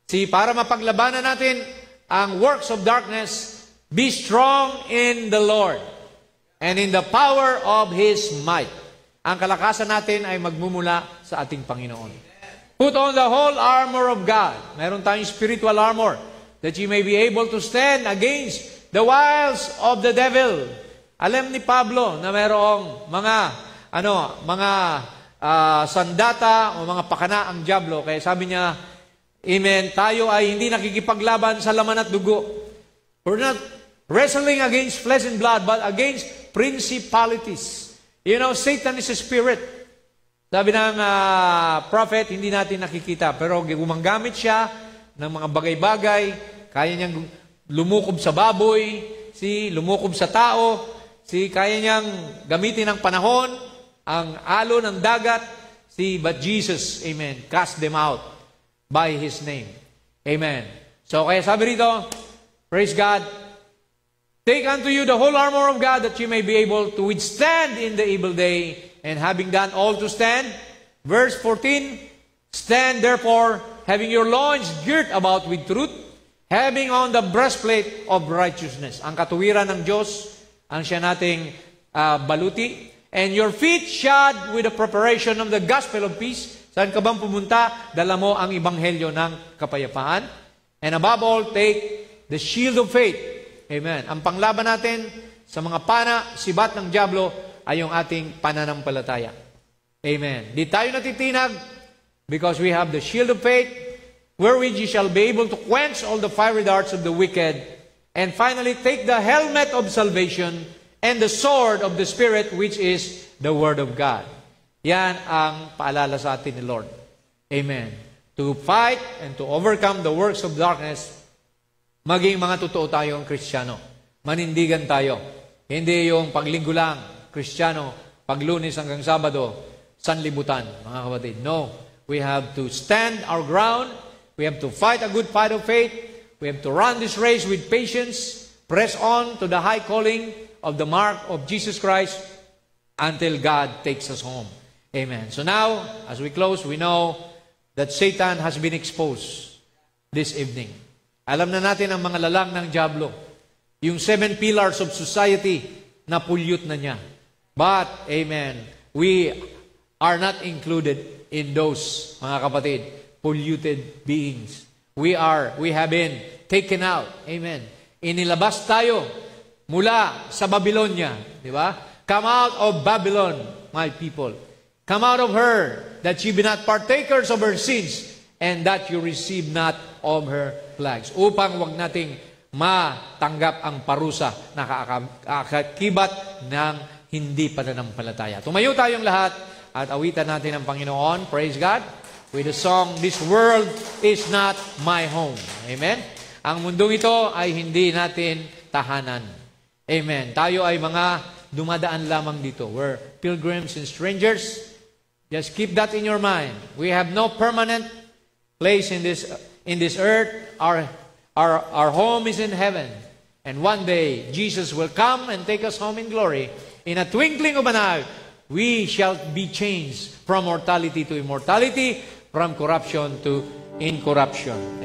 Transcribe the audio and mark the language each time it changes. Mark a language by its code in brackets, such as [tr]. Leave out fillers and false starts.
[tl] Para mapaglabanan natin ang [en] works of darkness, be strong in the Lord and in the power of His might. [tl] Ang kalakasan natin ay magmumula sa ating Panginoon. [en] Put on the whole armor of God. [tl] Meron tayong [en] spiritual armor that you may be able to stand against the wiles of the devil. [tl] Alam ni Pablo na mayroong mga sandata o mga pakana ang dyablo. Kaya sabi niya, amen, tayo ay hindi nakikipaglaban sa laman at dugo. [en] We're not wrestling against flesh and blood, but against principalities. You know, Satan is a spirit. [tl] Sabi ng prophet, hindi natin nakikita. Pero gumagamit siya ng mga bagay-bagay. Kaya niyang lumukob sa baboy, lumukob sa tao, kaya niyang gamitin ang panahon, ang alon ng dagat, [en] but Jesus, amen, cast them out by His name. Amen. So, [tl] kaya sabi rito, [en] praise God, take unto you the whole armor of God that you may be able to withstand in the evil day, and having done all to stand. Verse 14, stand therefore, having your loins girt about with truth, having on the breastplate of righteousness. [tl] Ang katuwiran ng Diyos, ang siya nating baluti. [en] And your feet shod with the preparation of the gospel of peace. [tl] Saan ka bang pumunta? Dala mo ang ebanghelyo ng kapayapaan. [en] And above all, take the shield of faith. Amen. [tl] Ang panglaban natin sa mga sibat ng dyablo ay yung ating pananampalataya. Amen. Di tayo natitinag [en] because we have the shield of faith, wherewith ye shall be able to quench all the fiery darts of the wicked. And finally, take the helmet of salvation and the sword of the Spirit, which is the Word of God. [tl] Yan ang paalala sa atin ni Lord. [en] Amen. To fight and to overcome the works of darkness, [tl] maging mga totoo tayong Kristiyano. Manindigan tayo. Hindi yung paglinggo lang, Kristiyano, pag Lunes hanggang Sabado, sanlibutan, mga kapatid. [en] No. We have to stand our ground. We have to fight a good fight of faith. We have to run this race with patience, press on to the high calling of the mark of Jesus Christ until God takes us home. Amen. So now, as we close, we know that Satan has been exposed this evening. [tl] Alam na natin ang mga lalang ng dyablo. Yung [en] 7 pillars of society [tl] na pollute na niya. [en] But, amen, we are not included in those, [tl] mga kapatid, [en] polluted beings. We have been taken out. [tl] Amen. Inilabas tayo mula sa Babylonia. Di ba? [en] Come out of Babylon, my people. Come out of her, that ye be not partakers of her sins, and that you receive not of her plagues. [tl] Upang wag nating matanggap ang parusa na kaakibat ng hindi pananampalataya. Tumayo tayong lahat at awitan natin ang Panginoon. [en] Praise God. With the song, This World is Not My Home. Amen? [tl] Ang mundong ito ay hindi natin tahanan. Amen. Tayo ay mga dumadaan lamang dito. [en] We're pilgrims and strangers. Just keep that in your mind. We have no permanent place in this earth. Our home is in heaven. And one day, Jesus will come and take us home in glory. In a twinkling of an eye, we shall be changed from mortality to immortality, from corruption to incorruption.